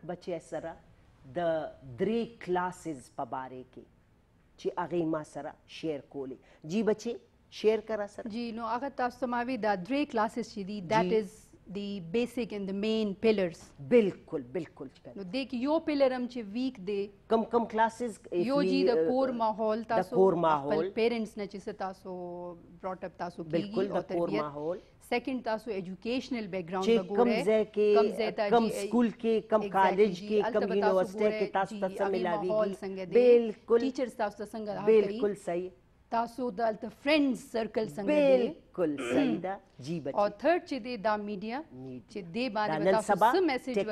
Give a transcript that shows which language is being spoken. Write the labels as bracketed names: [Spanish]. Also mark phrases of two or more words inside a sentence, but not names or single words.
[Pashto] بچی سره د 3 کلاسز په باره کې چې هغې ما سره شیر کولې جی بچی شیر کرا سره جی نو هغه تاسو ته ما وی دا 3 کلاسز چې دي [English] that is the basic and the main pillars [Pashto] بالکل بالکل نو دې کې یو پلر هم چې ویک دی کم کم کلاسز یو جی د کور ماحول تاسو خپل پیرنټس نه چې تاسو [English] brought up [Pashto] تاسو کیږي او تربیت سیکنڈ تاسو [English] educational background [Pashto] کم ځای کې کم سکول کې کم کالج کې کم یونیورسيټي کې تاسو ته ملاويږي بالکل ټیچرز تاسو ته څنګه بالکل صحیح تاسو دلته [English] friends circle [Pashto] څنګه دی بالکل صحیح ده جی بچي او تھرد چې دی دا میډیا چې دی باندې تاسو څه میسج ورکړئ